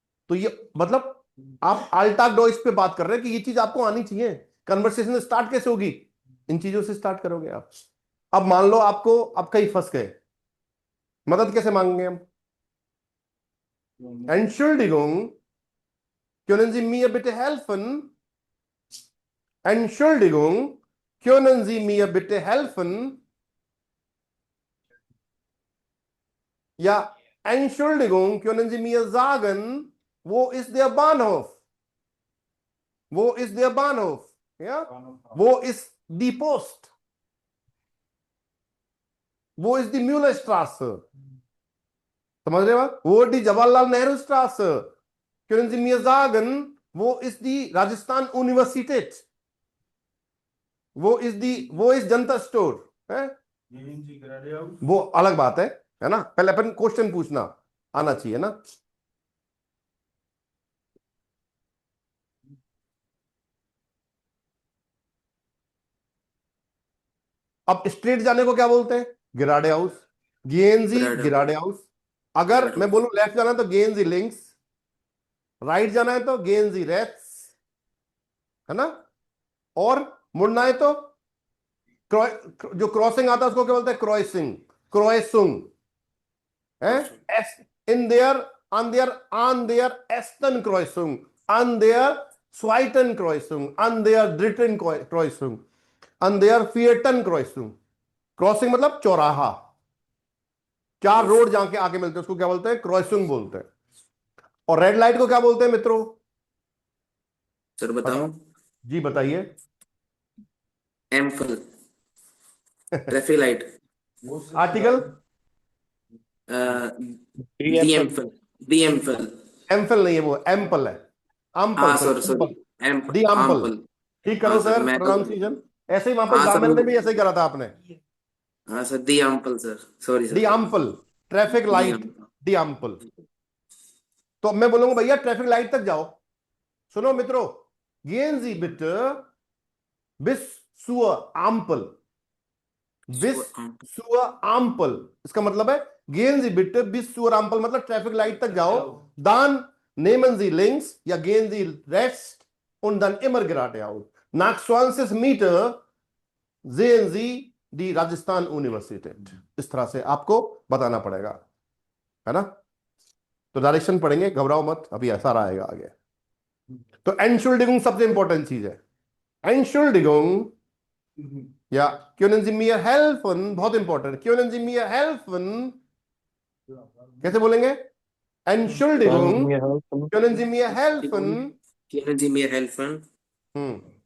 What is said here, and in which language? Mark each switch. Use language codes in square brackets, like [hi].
[hi] तो ये मतलब आप अल्टाक डॉइस पे बात कर रहे हैं कि ये चीज आपको आनी चाहिए। कन्वर्सेशन स्टार्ट कैसे होगी? इन चीजों से स्टार्ट करोगे आप। अब मान लो आपको, आप कहीं फंस गए, मदद कैसे मांगेंगे हम? [de] Entschuldigung, können Sie mir bitte helfen? Entschuldigung, können Sie mir bitte helfen? Ja, Entschuldigung, können Sie mir sagen, wo ist der Bahnhof? Wo ist der Bahnhof? Ja, wo ist die Post? Wo ist die Müllerstraße? [hi] समझ रहे हो? [de] Wo ist die Jawaharlal Nehru Straße? Können Sie mir sagen, wo ist die Rajasthan Universität? wo ist [hi] जनता store? है वो अलग बात है ना। पहले अपन क्वेश्चन पूछना आना चाहिए ना। अब स्ट्रेट जाने को क्या बोलते हैं? गिराडे हाउस, गेंजी गिराडे हाउस। अगर मैं बोलूं लेफ्ट जाना है तो गेंजी लिंक्स, राइट जाना है तो गेंजी रेट्स, है ना। और मुड़ना है तो जो क्रॉसिंग आता है उसको क्या बोलते हैं? क्रॉसिंग, क्रॉइसुंग है। [de] एस इन देयर on their Eastern Kreuzung, an der Zweiten Kreuzung, an der Dritten Kreuzung, an der Vierten Kreuzung। [hi] Crossing मतलब चौराहा, चार रोड जहां के आगे मिलते हैं उसको क्या बोलते हैं? क्रॉसिंग बोलते हैं। और रेड लाइट को क्या बोलते हैं मित्रों? सर बताओ। जी बताइए। एम्पल, ट्रैफिक लाइट, आर्टिकल दी एम्पल, दी एम्पल। एम्पल नहीं है, वो एम्पल है, अम्पल। हाँ सर, सॉरी, दी अम्पल। एम्पल। ठीक करो हाँ सर, सर मैं तो प्रोनाउंसिएशन। ऐसे ही वहां पर हाँ सर, गार्मेंट में भी ऐसे ही करा था आपने। हाँ सर, दी एम्पल सर, सॉरी दी सर, अम्पल, ट्रैफिक दी लाइट, एम्पल। दी अम्पल। तो मैं बोलूंगा भैया ट्रैफिक लाइट तक जाओ। सुनो मित्रों, [de] gehen Sie bitte bis zur Ampel, bis zur Ampel। [hi] इसका मतलब है [de] gehen Sie bitte bis zur Ampel [hi] मतलब ट्रैफिक लाइट तक जाओ। [de] Dann nehmen Sie links, या gehen Sie rechts und dann immer geradeaus। Nach 20 Meter sehen Sie die राजस्थान यूनिवर्सिटी। [hi] इस तरह से आपको बताना पड़ेगा, है ना। तो डायरेक्शन पढ़ेंगे, घबराओ मत, अभी ऐसा आएगा आगे। तो Entschuldigung सबसे इंपॉर्टेंट चीज है। [de] Entschuldigung, या können Sie mir helfen, [hi] बहुत important. [de] können Sie mir helfen, [hi] कैसे बोलेंगे? [de] Entschuldigung, können Sie mir helfen। Können Sie mir helfen? हम्म,